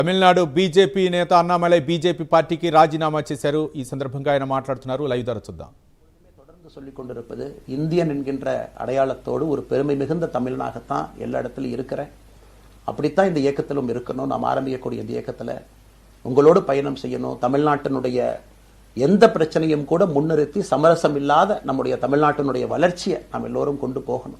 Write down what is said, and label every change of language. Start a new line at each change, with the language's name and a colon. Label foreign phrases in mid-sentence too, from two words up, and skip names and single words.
Telugu: తమిళనాడు బీజేపీ నేత అన్నామలై బీజేపీ పార్టీకి రాజీనామా చేశారు. ఈ సందర్భంగా ఆయన మాట్లాడుతున్నారు. లైవ్ ద్వారా చూద్దాం.
Tamil: தொடர்ந்து சொல்லிக் கொண்டிருப்பது இந்தியன் என்கின்ற அடையாளத்தோடு ஒரு பெருமை மிகுந்த தமிழனாகத்தான் எல்லா இடத்துலையும் இருக்கிறேன். அப்படித்தான் இந்த இயக்கத்திலும் இருக்கணும். நாம் ஆரம்பிக்கக்கூடிய இந்த இயக்கத்தில் உங்களோடு பயணம் செய்யணும். தமிழ்நாட்டினுடைய எந்த பிரச்சனையும் கூட முன்னிறுத்தி சமரசம் இல்லாத நம்முடைய தமிழ்நாட்டினுடைய வளர்ச்சியை நாம் எல்லோரும் கொண்டு போகணும்.